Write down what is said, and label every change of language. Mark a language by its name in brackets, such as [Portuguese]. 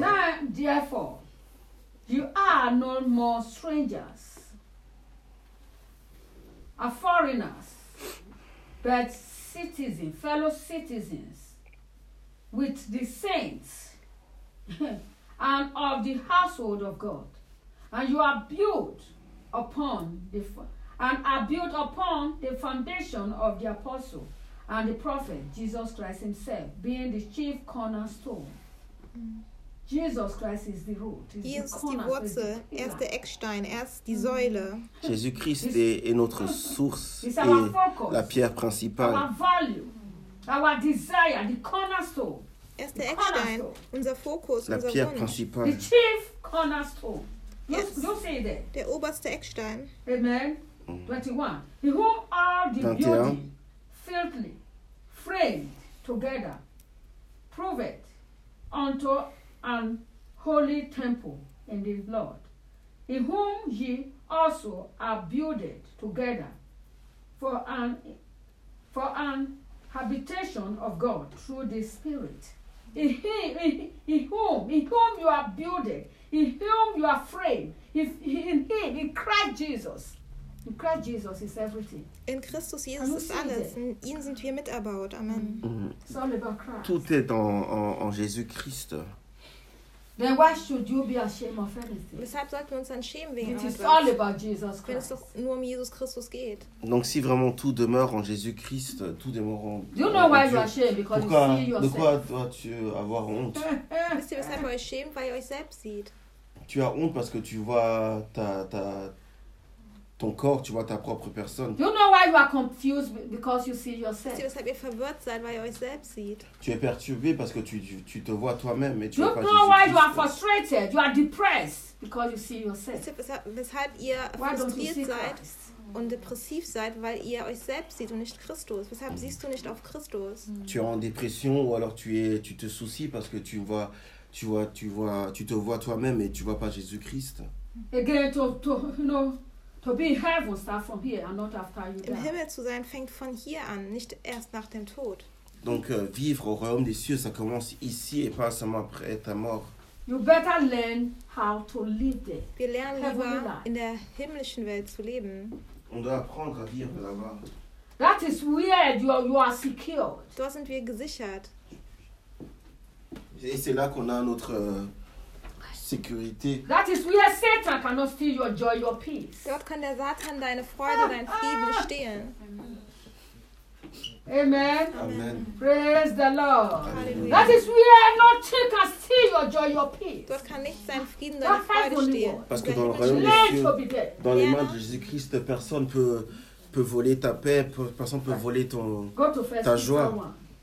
[English] Now therefore, you are no more strangers, are foreigners, but citizens, fellow citizens, with the saints and of the household of God. And you are built upon the foundation of the apostle. And the prophet, Jesus Christ himself, being the chief cornerstone. Jesus Christ is the root. He is the [German] Wurzel, er ist der Eckstein, er ist die Säule. [French] Jésus Christ est notre source, et la pierre principale. [English] Our value, our desire, the cornerstone. [German] Er ist der Eckstein, unser Fokus, unser Wunsch. [French] La pierre principale. [English] The chief cornerstone. You see it there. [German] Der oberste Eckstein. [English] Amen. 21. In whom are the 21. Beauty? Filthily framed together, proved unto an holy temple in the Lord, in whom ye also are builded together for an habitation of God through the Spirit. In whom you are builded, in whom you are framed, in Christ Jesus. In Christ Jesus is everything. [German] In Christus Jesus ist alles. In ihm sind wir miterbaut. Amen. [French] Tout est en Jésus Christ. [English] Then why should you be ashamed of anything? [German] Weshalb sollten wir uns dann schämen wegen etwas? [English] It is all about Jesus Christ. [German] Wenn es doch nur um Jesus Christus geht. [French] Donc si vraiment tout demeure en Jésus Christ, tout demeure en [English] Dieu. Do you know why you are ashamed? Because [French] pourquoi, [English] you see yourself. [French] De quoi dois-tu avoir honte? [German] Wisst ihr, weshalb ihr euch schämt? Weil ihr euch selbst seht. [French] Tu as honte parce que tu vois ta ton corps, tu vois ta propre personne. [English] You know why you are confused? Because you see yourself. [French] Tu veux savoir [German] verwirrt sein, weil ihr euch selbst sieht. [French] Tu es perturbé parce que tu te vois toi-même et tu vois pas [English] Jésus. You know why you are frustrated? You are depressed because you see yourself. [German] Weshalb ihr frustriert seid und depressiv seid, weil ihr euch selbst seht und nicht Christus. Weshalb siehst du nicht auf Christus? [French] Tu es en dépression ou alors tu te soucies parce que tu te vois toi-même et tu vois pas Jésus-Christ. [English] Again, to be in heaven starts from here and not after you die. [German] Im Himmel zu sein fängt von hier an, nicht erst nach dem Tod. [French] Donc vivre au royaume des cieux, ça commence ici et pas seulement après ta mort. [English] You better learn how to live there. [German] Wir lernen lieber in der himmlischen Welt zu leben. [French] On doit apprendre à vivre là-bas. [English] That is where you are secured. [German] Da sind wir gesichert. [French] Et c'est là qu'on a notre sécurité. [English] That is where Satan cannot steal your joy, your peace. [German] Dort kann der Satan deine Freude, dein Frieden stehlen. Amen. Amen. [English] Praise the Lord. Hallelujah. That is where nothing can steal your joy, your peace. [German] Dort kann nicht sein Frieden, deine Freude stehlen. [French] Parce que dans le royaume des cieux, dans les mains de Jésus-Christ, personne peut voler ta paix, personne peut voler ta joie.